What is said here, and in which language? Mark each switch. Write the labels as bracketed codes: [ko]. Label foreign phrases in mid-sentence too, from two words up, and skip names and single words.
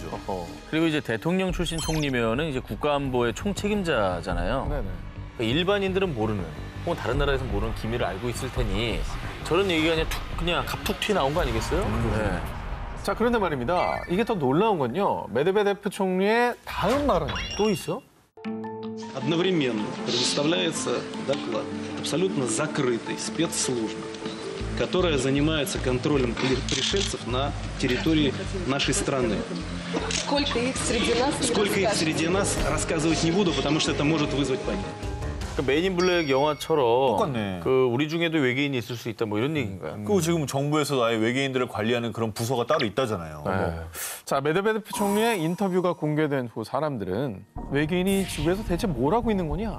[ko] 그리고 이제 대통령 출신 총리면은 이제 국가안보의 총책임자잖아요. 네네. 그러니까 일반인들은 모르는, 혹은 다른 나라에서 모르는 기밀을 알고 있을 테니 저런 얘기가 그냥 갑툭 튀어나온 거 아니겠어요? 네. 자, 그런데 말입니다. 이게 더 놀라운 건요. 메드베데프 총리의 다음 말은 또 있어? [ru] Одновременно предоставляется доклад абсолютно закрытой спецслужбы, которая занимается контролем пришельцев на территории нашей страны. Сколько их среди нас? Сколько их среди нас, рассказывать не буду, потому что это может вызвать панику. [ko] 그 메인 인 블랙 영화처럼 똑같네. 그 우리 중에도 외계인이 있을 수 있다 뭐 이런 얘기인가요? 그리고 지금 정부에서 아예 외계인들을 관리하는 그런 부서가 따로 있다잖아요. 네. 자, 메드베데프 총리의 인터뷰가 공개된 후 사람들은 외계인이 지구에서 대체 뭘 하고 있는 거냐?